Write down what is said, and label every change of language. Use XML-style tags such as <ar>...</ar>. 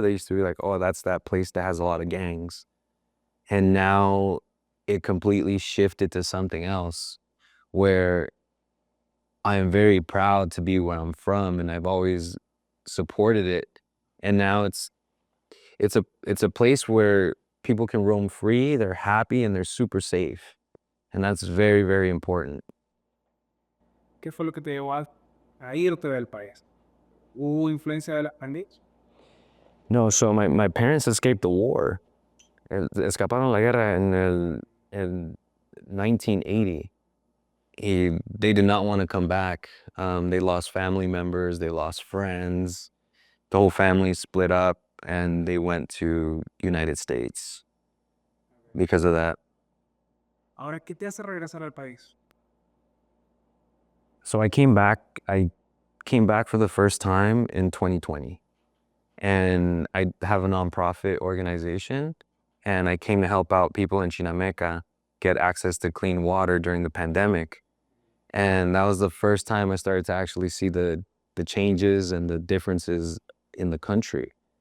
<en>They used to be like, "Oh, that's that place that has a lot of gangs." And now it completely shifted to something else where I am very proud to be where I'm from, and I've always supported it. And now it's a place where people can roam free, they're happy, and they're super safe. And that's very, very important.</en> <es>¿Qué fue lo que te llevó a irte del país? ¿Hubo influencia de las pandillas?</es> <en>No, so my parents escaped the war.</en> <es>Escaparon la guerra</es> <en>in 1980. They did not want to come back. They lost family members, they lost friends. The whole family split up and they went to United States because of that.</en> <es>Ahora, ¿qué te hace regresar al país?</es> <en>So I came back for the first time in 2020. And I have a nonprofit organization, and I came to help out people in Chinameca get access to clean water during the pandemic. And that was the first time I started to actually see the changes and the differences in the country.</en>